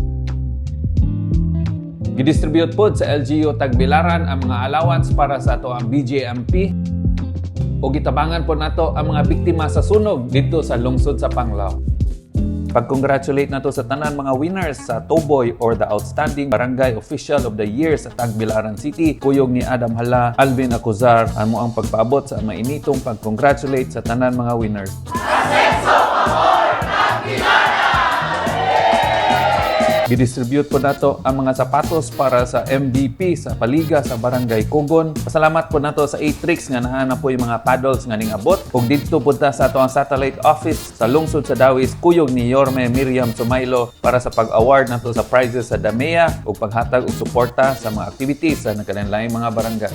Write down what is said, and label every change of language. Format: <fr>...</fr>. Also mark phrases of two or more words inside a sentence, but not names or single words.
<ceb>Gidistribute pod sa LGU Tagbilaran ang mga allowance para sa ato ang BJMP o gitabangan po nato ang mga biktima sa sunog dito sa lungsod sa Panglao. Pag-congratulate nato sa tanan mga winners sa Toboy or the Outstanding Barangay Official of the Year sa Tagbilaran City. Kuyog ni Adam Hala, Alvin Acuzar, amo ang pagpaabot sa mainitong pag-congratulate sa tanan mga winners.</ceb> <es>Acceso, favor,</es> <ceb>Tagbilaran! Gidistribute po nato ang mga sapatos para sa MVP sa Paliga sa Barangay Kugon. Pasalamat po nato sa Atrix nga naa na po yung mga paddles nga ning abot. Ug dito punta sa ato ang satellite office sa lungsod sa Dawis, kuyog ni Yorme Miriam Sumaylo para sa pag-award nato sa prizes sa DAMEA ug paghatag og suporta sa mga activities sa nagkalain-laing mga barangay.</ceb>